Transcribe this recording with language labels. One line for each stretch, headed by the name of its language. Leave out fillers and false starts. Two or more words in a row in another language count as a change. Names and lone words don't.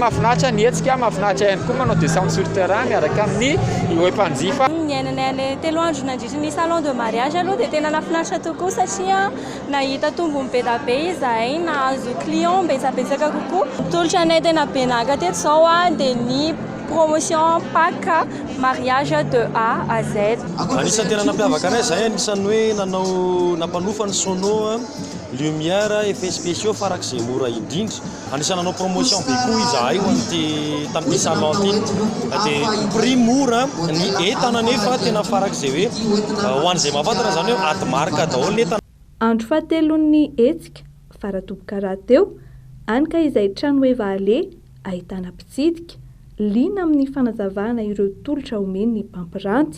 Malagasy: Mahafinaritra ny hetsika, mahafinaritra ihany koa manao
French: descente sur terrain
Malagasy: miaraka amin'ny hoe mpanjifa. Niainanay 3 andro nandritra ny
French: salon de mariage
Malagasy: aloha dia tena nafinaritra tokoa satria nahita tombony be da be izahay, nahazo client betsabetsaka kokoa. Tolotra anay tena be naga teto zao dia ny
French: promotion PAC mariage de A à Z.
Malagasy: Anisan'ny tena nampiavaka anay zay anisan'ny hoe nanao nampanofa ny
French: sono lumière effet spéciaux
Malagasy: farak'izay mora indrindra. Anisan'ny nanao promotion be koa izahay ho an'ity tamin'ity salon ity dia prix mora ny entana nefa tena farak'izay hoe ho an'izay mahafantatra zany hoe aty marika daholo ny entana. Andro fahatelon'ny etsika faratoboka raha teo anika izay trano Evale ahitana mpitsidika liana amin'ny fanazavana ireo tolotra omeny ny mpampiranty.